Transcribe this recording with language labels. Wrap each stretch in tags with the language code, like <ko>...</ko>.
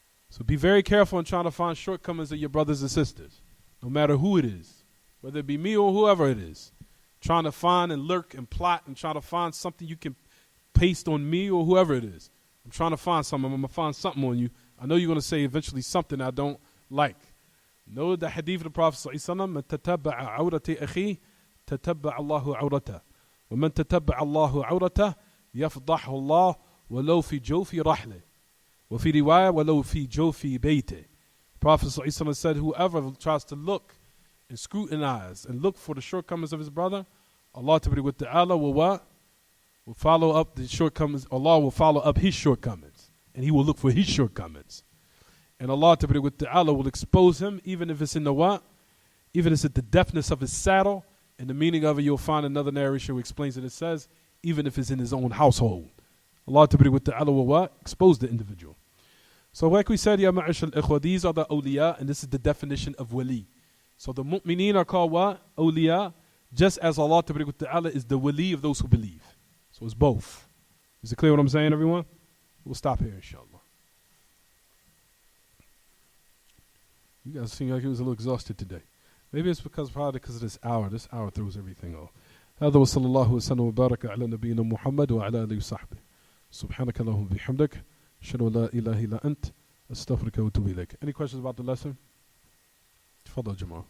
<en>So be very careful in trying to find shortcomings of your brothers and sisters, no matter who it is, whether it be me or whoever it is. Trying to find and lurk and plot and try to find something you can paste on me or whoever it is. I'm trying to find something. I'm going to find something on you. I know you're going to say eventually something I don't like. Know the hadith of the Prophet ﷺ,</en> <ar>مَنْ تَتَبَّعَ عَوْرَةِ أَخِيهِ تَتَبَّعَ اللَّهُ عَوْرَتَهُ وَمَنْ تَتَبَّعَ اللَّهُ عَوْرَتَهُ يَفْضَحُ اللَّهُ وَلَوْ فِي جَوْفِ رَحْلِهِ وَفِي رِوَايَةٍ وَلَوْ فِي جَوْفِ بَيْتِهِ.</ar> <en>Prophet ﷺ said, whoever tries to look and scrutinize and look for the shortcomings of his brother, Allah Ta'ala will what? Will follow up the shortcomings. Allah will follow up his shortcomings. And he will look for his shortcomings. And Allah Ta'ala will expose him, even if it's in the what? Even if it's at the deafness of his saddle. And the meaning of it, you'll find another narration who explains it. It says, even if it's in his own household. Allah Ta'ala will what? Expose the individual. So like we said,</en> <ar>ya ma'ash al-ikhwa,</ar> <en>these are the awliya, and this is the definition of wali. So the mu'mineen are called what? Awliya, just as Allah Ta'ala is the wali of those who believe. So it's both. Is it clear what I'm saying, everyone? We'll stop here, inshallah. You guys seem like he was a little exhausted today. Maybe it's probably because of this hour. This hour throws everything off.</en> <ar>هذا وصلى الله وسلم وبارك على نبينا محمد وعلى آله وصحبه. سبحانك اللهم وبحمدك أشهد أن لا إله إلا أنت أستغفرك وأتوب إليك.</ar> <en>Any questions about the lesson?</en> <ar>تفضل جماعة.</ar>